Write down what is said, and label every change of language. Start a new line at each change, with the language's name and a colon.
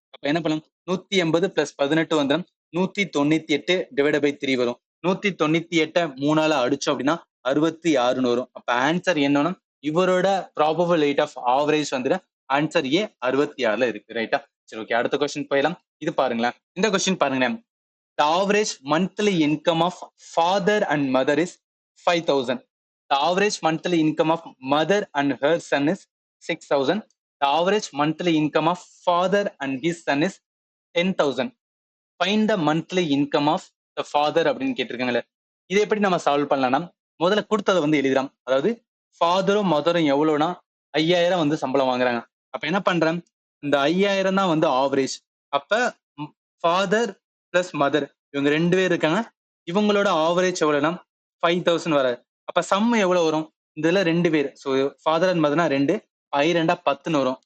Tamil: அப்ப என்ன பண்ணலாம், 180 பிளஸ் 18 வந்து 198 டிவைட் பை 3 வரும். 198 3ஆல அடிச்சோம் அப்படின்னா 66 வரும். அப்ப ஆன்சர் என்னன்னா இவரோட ப்ராபபிள் வெயிட் ஆஃப் ஆவரேஜ் வந்து ஆன்சர் ஏ 66ல இருக்கு. ரைட்டா? சரி, ஓகே, அடுத்த கொஸ்டின் போயிடலாம். இது பாருங்களேன், இந்த கொஸ்டின் பாருங்களேன்.
English: The average monthly income of father and mother is 5,000. The average monthly income of mother and her son is 6,000. The average monthly income of father and his son is 10,000. Find the monthly income of the father
Tamil: அப்படின்னு கேட்டிருக்காங்களே. இதை எப்படி நம்ம solve பண்ணலாம்னா முதல்ல கொடுத்ததை வந்து எழுதிடலாம். அதாவது ஃபாதரும் மதரும் எவ்வளவுனா 5,000 வந்து சம்பளம் வாங்குறாங்க. அப்ப என்ன பண்றேன், இந்த 5,000 தான் வந்து ஆவரேஜ். அப்ப ஃபாதர் பிளஸ் மதர் இவங்க 2 பேர் இருக்காங்க. இவங்களோட ஆவரேஜ் எவ்வளவுனா 5,000 வராது. அப்ப சம் எவ்வளவு வரும், இதுல 2 பேர், ஸோ ஃபாதர் அண்ட் மதர்னா 2, 2 10 வரும்.